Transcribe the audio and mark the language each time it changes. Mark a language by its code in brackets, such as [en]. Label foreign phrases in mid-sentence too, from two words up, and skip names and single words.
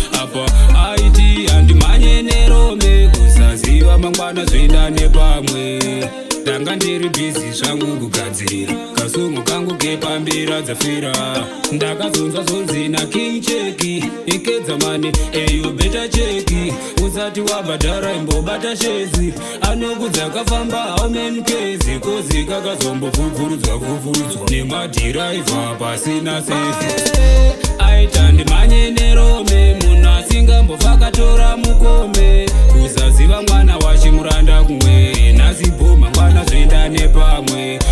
[sn] Apa aiti handimhanye nerome, kusaziva mangwana zvoenda nepamwe. Ndanga ndiri bhizi zvangu kugadzirira, kasungu kangu kepambira dzafira. Ndakazonzwa zonzi naKing Cheki, "Ikedza mani, [en] eh, you better check. [sn] Usati wabhadhara imbobata shezi." Anokudza akafamba, [en] how many Ks? [sn] Kozi kakazombovhuvhurudzwa, vhuvhurudzwa nemadhiraivha pasina sefi. Aita ndimhanye nerome, munhu asingambofa akatora mukome. Kusaziva mwana wachimuranda kumwe, nhasi bho mangwana zvoenda nepamwe.